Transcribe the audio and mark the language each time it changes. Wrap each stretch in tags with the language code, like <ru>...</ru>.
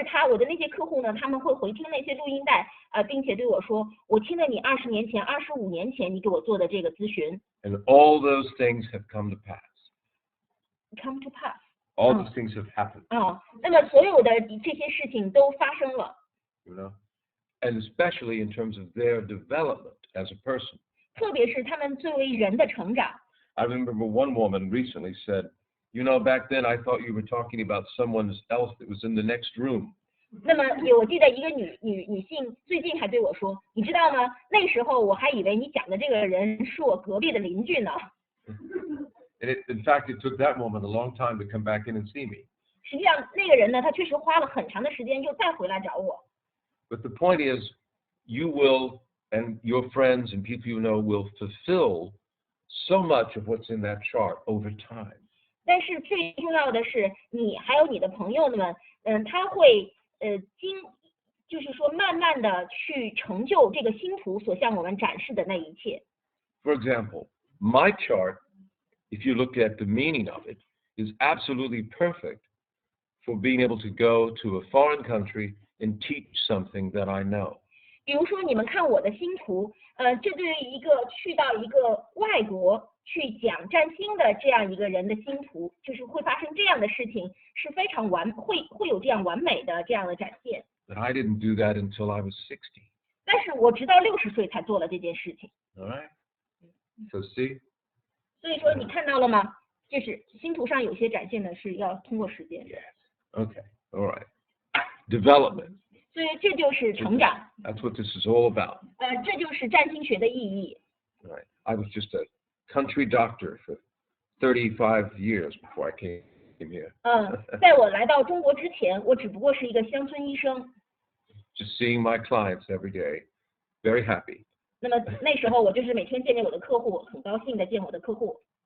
<zh>我的那些客户呢，他们会回听那些录音带，并且对我说，我听了你20年前、25年前你给我做的这个咨询。</zh> <en>And all those things have come to pass. Come to pass. All those things have happened.</en> <zh>那么所有的这些事情都发生了。</zh> <en>You know, and especially in terms of their development as a person.</en> <zh>特别是他们作为人的成长。</zh> <en>I remember one woman recently said, you know, back then I thought you were talking about someone else that was in the next room.</en> <zh>那么我记得一个女性最近还对我说，你知道吗？那时候我还以为你讲的这个人是我隔壁的邻居呢。</zh> <en>And in fact, it took that woman a long time to come back in and see me.</en> <zh>实际上那个人呢，他确实花了很长的时间又再回来找我。</zh> <en>But the point is, you will, and your friends and people you know will fulfill so much of what's in that chart over time.</en> <zh>但是最重要的是，你还有你的朋友们，他会就是说慢慢的去成就这个星图所向我们展示的那一切。</zh> <en>For example, my chart, if you look at the meaning of it, is absolutely perfect for being able to go to a foreign country and teach something that I know.</en> <zh>比如说，你们看我的星图，这对于一个去到一个外国去讲占星的这样一个人的星图，就是会发生这样的事情，是非常会有这样完美的这样的展现。</zh> <en>But I didn't do that until I was 60.</en> <zh>但是我直到60岁才做了这件事情。</zh> <en>All right? So see?</en> <zh>所以说，你看到了吗？就是星图上有些展现的是要通过时间。</zh> <en>Okay. All right. Development.</en> <zh>所以这就是成长。</zh> <en>That's what this is all about.</en> <zh>这就是占星学的意义。</zh> <en>Right. I was just a country doctor for 35 years before I came here.</en> <zh>在我来到中国之前，我只不过是一个乡村医生。</zh> <en>Just seeing my clients every day, very happy.</en> <zh>那么那时候我就是每天见见我的客户，很高兴的见我的客户。</zh>